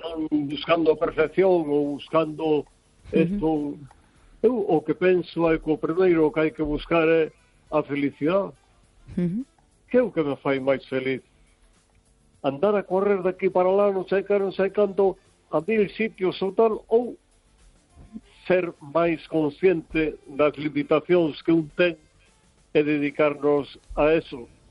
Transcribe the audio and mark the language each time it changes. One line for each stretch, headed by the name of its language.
Spanish: Buscando perfección o buscando esto.
Galician: Eu, o que penso é que o primeiro que hai que buscar é a felicidade. Que é o que me fai máis feliz? Andar a correr de aquí para lá, non sei que, non sei canto, a mil sitios ou tal, ou ser máis consciente das limitacións que un ten e dedicarnos a eso.